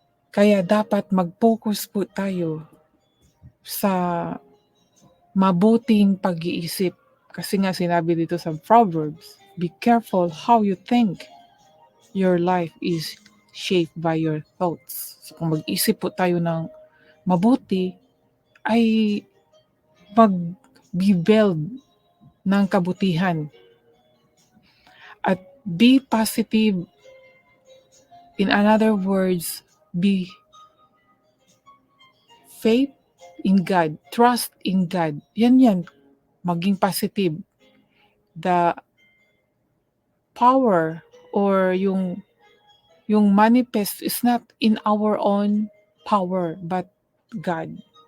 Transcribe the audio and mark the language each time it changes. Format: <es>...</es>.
<tl>Kaya dapat mag-focus po tayo sa mabuting pag-iisip. Kasi nga sinabi dito sa Proverbs,</tl> <en>be careful how you think. Your life is shaped by your thoughts.</en> <tl>So kung mag-isip po tayo ng mabuti, ay mag-build ng kabutihan.</tl> <en>At be positive. In other words, be faith in God, trust in God.</en> <tl>Yan. Maging positive.</tl> <en>The power or yung manifest is not in our own power, but God.</en>